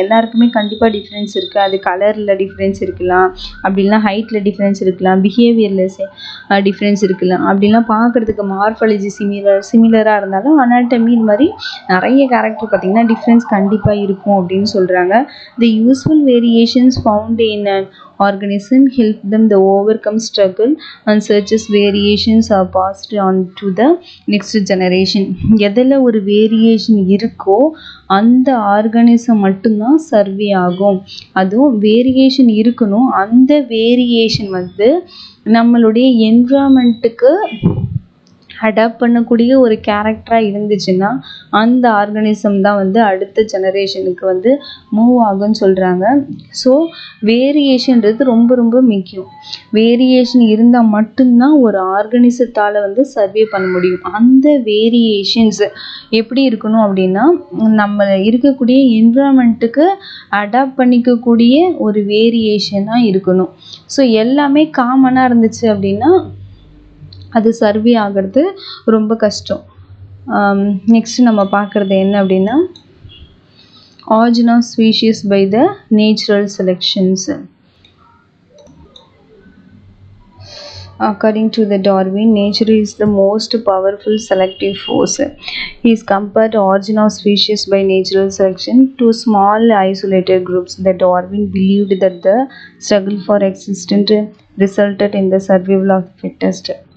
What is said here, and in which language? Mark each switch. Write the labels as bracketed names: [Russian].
[Tamil] எல்லாருக்குமே கண்டிப்பாக டிஃப்ரென்ஸ் இருக்குது. அது கலரில் டிஃப்ரென்ஸ் இருக்கலாம், அப்படின்னா ஹைட்டில் டிஃப்ரென்ஸ் இருக்கலாம், பிஹேவியரில் டிஃப்ரென்ஸ் இருக்கலாம், அப்படிலாம் பார்க்குறதுக்கு மார்ஃபாலஜி சிமிலராக இருந்தாலும் அனாட்டமி இது மாதிரி நிறைய கேரக்டர் பார்த்தீங்கன்னா டிஃப்ரென்ஸ் கண்டிப்பாக இருக்கும் அப்படின்னு சொல்கிறாங்க. [English] The useful variations found in organism help them to overcome struggle and such as variations are passed on to the next generation. [Tamil] எதில் ஒரு வேரியேஷன் இருக்கோ அந்த ஆர்கானிசம் மட்டும்தான் சர்வே ஆகும். அதுவும் வேரியேஷன் இருக்கணும். அந்த வேரியேஷன் வந்து நம்மளுடைய என்விரான்மெண்ட்டுக்கு அடாப்ட் பண்ணக்கூடிய ஒரு கேரக்டராக இருந்துச்சுன்னா அந்த ஆர்கானிசம் தான் வந்து அடுத்த ஜெனரேஷனுக்கு வந்து மூவ் ஆகும்னு சொல்கிறாங்க. ஸோ வேரியேஷன்றது ரொம்ப ரொம்ப முக்கியம். வேரியேஷன் இருந்தால் மட்டும்தான் ஒரு ஆர்கானிசத்தால் வந்து சர்வே பண்ண முடியும். அந்த வேரியேஷன்ஸ் எப்படி இருக்கணும் அப்படின்னா நம்ம இருக்கக்கூடிய என்விரான்மெண்ட்டுக்கு அடாப்ட் பண்ணிக்கக்கூடிய ஒரு வேரியேஷனாக இருக்கணும். ஸோ எல்லாமே காமனாக இருந்துச்சு அப்படின்னா அது சர்வே ஆகிறது ரொம்ப கஷ்டம். [English] next [Tamil] நம்ம பார்க்குறது என்ன அப்படின்னா [English] Origin of species by the natural selections. According to the Darwin, nature is the most powerful selective force. He is compared to origin of species by natural selection to small isolated groups. The Darwin believed that the struggle for existence resulted in the survival of the fittest.